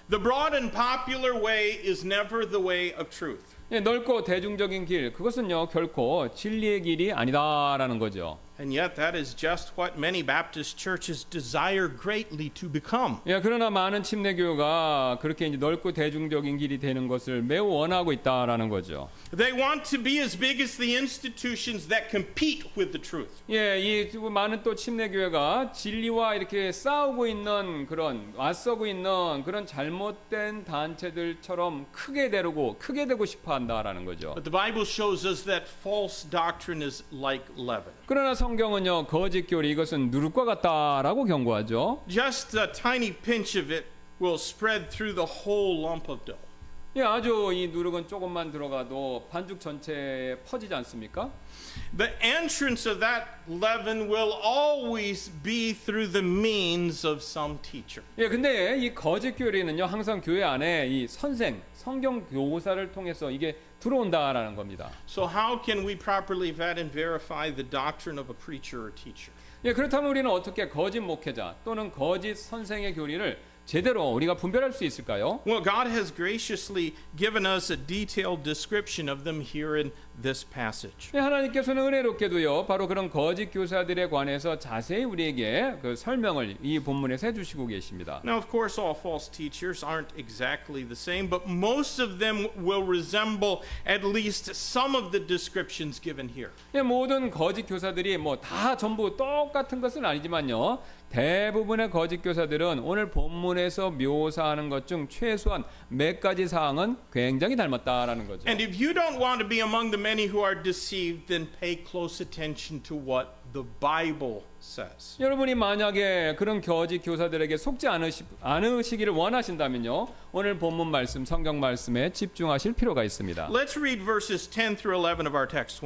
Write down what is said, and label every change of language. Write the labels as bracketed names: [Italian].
[English] The broad and popular way is never the way of truth. [Korean] 예, 넓고 대중적인 길 그것은요 결코 진리의 길이 아니다라는 거죠. [English] And yet that is just what many Baptist churches desire greatly to become. [Korean] 예, 그러나 많은 침례교회가 그렇게 이제 넓고 대중적인 길이 되는 것을 매우 원하고 있다라는 거죠. [English] They want to be as big as the institutions that compete with the truth. [Korean] 예, 이 많은 또 침례교회가 진리와 이렇게 싸우고 있는 그런 맞서고 있는 그런 잘못된 단체들처럼 크게 되고 싶어 한다라는 거죠. [English] But the Bible shows us that false doctrine is like leaven. [Korean] 그러나 성경은요 거짓 교리 이것은 누룩과 같다라고 경고하죠. [English] Just a tiny pinch of it will spread through the whole lump of dough. [Korean] 예, 아주 이 누룩은 조금만 들어가도 반죽 전체에 퍼지지 않습니까? [English] The entrance of that leaven will always be through the means of some teacher. [Korean] 예, 근데 이 거짓 교리는요 항상 교회 안에 이 선생, 성경 교사를 통해서 이게 들어온다라는 겁니다. [English] So how can we properly vet and verify the doctrine of a preacher or teacher? [Korean] 예, 그렇다면 우리는 어떻게 거짓 목회자 또는 거짓 선생의 교리를 제대로 우리가 분별할 수 있을까요? [English] Well, God has graciously given us a detailed description of them here in this passage. [Korean] 네, 하나님께서는 은혜롭게도요, 바로 그런 거짓 교사들에 관해서 자세히 우리에게 그 설명을 이 본문에서 해주시고 계십니다. [English] Now, of course, all false teachers aren't exactly the same, but most of them will resemble at least some of the descriptions given here. [Korean] 네, 모든 거짓 교사들이 뭐 다 전부 똑같은 것은 아니지만요, 대부분의 거짓 교사들은 오늘 본문에서 묘사하는 것 중 최소한 몇 가지 사항은 굉장히 닮았다라는 거죠. [English] And if you don't want to be among the many who are deceived, then pay close attention to what the Bible says. [Korean] 여러분이 만약에 그런 거짓 교사들에게 속지 않으시기를 원하신다면요, 오늘 본문 말씀, 성경 말씀에 집중하실 필요가 있습니다. [English] Let's read verses 10 through 11 of our text